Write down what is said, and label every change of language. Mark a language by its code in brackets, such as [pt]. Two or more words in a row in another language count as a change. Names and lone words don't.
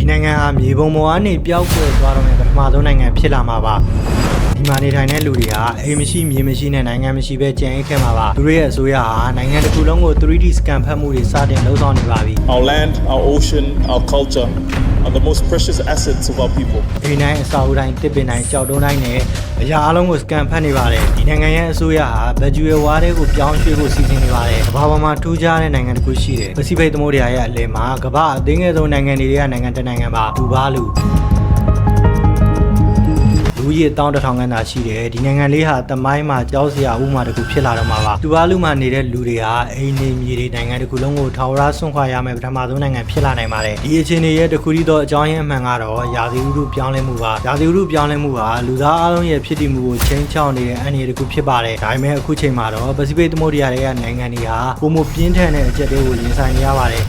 [my] နိုင်ငံဟာမြေပုံပေါ်ကနေပျောက်ကွယ်သွားတော့မယ်ပထမဆုံးနိုင်ငံဖြစ်လာမှာပါဒီမှာနေထိုင်တဲ့လူတွေဟာအိမ်မရှိမြေမရှိနဲ့နိုင်ငံမရှိပဲကြံအိတ်ခဲ့မှာပါသူတို့ရဲ့အစိုးရဟာနိုင်ငံတစ်ခုလုံးကို 3D scan ဖတ်မှုတွေစတင်လှုပ်ဆောင်နေပါပြီ [en] Our land, our ocean, our culture are the most precious assets of our people. [my] အိမ်တိုင်းအစာအုပ်တိုင်းတစ်ပင်တိုင်းကြောက်တုံးတိုင်းနဲ့အရာအလုံးကို scan ဖတ်နေပါတယ်ဒီနိုင်ငံရဲ့အစိုးရဟာဘက်ဂျူရယ်ဝါးတွေကိုပြောင်းရွှေ့ဖို့စီစဉ်နေပါတယ်ကမ္ဘာပေါ်မှာထူးခြားတဲ့နိုင်ငံတစ်ခုရှိတယ်ပစိဖိတ်သမုဒ္ဒရာရဲ့အလယ်မှာကမ္ဘာအသေးငယ်ဆုံးနိုင်ငံတွေကနိုင်ငံတစ်နိုင်ငံပါဒူဘာလူ လူကြီးတောင်းတထောင်ခန်းသာရှိတယ်ဒီနိုင်ငံလေးဟာတမိုင်းမှာကြောက်စရာဥပမာတစ်ခုဖြစ်လာတော့မှာပါဒူဘာလူမှာနေတဲ့လူတွေဟာအိမ်နေမြေတွေနိုင်ငံတစ်ခုလုံးကိုထာဝရဆွန့်ခွာရမယ်ပထမဆုံးနိုင်ငံဖြစ်လာနိုင်ပါတယ်ဒီအခြေအနေရဲ့တစ်ခုတည်းသောအကြောင်းရင်းအမှန်ကတော့ရာသီဥတုပြောင်းလဲမှုပါရာသီဥတုပြောင်းလဲမှုဟာလူသားအလုံးရဲ့ဖြစ်တည်မှုကိုချိန်ချောင်းနေတဲ့အန္တရာယ်တစ်ခုဖြစ်ပါတယ်ဒါပေမဲ့အခုချိန်မှာတော့ပစိဖိတ်သမုဒ္ဒရာရဲ့နိုင်ငံတွေဟာပုံမပြင်းထန်တဲ့အကြက်တွေကိုရင်ဆိုင်နေရပါတယ်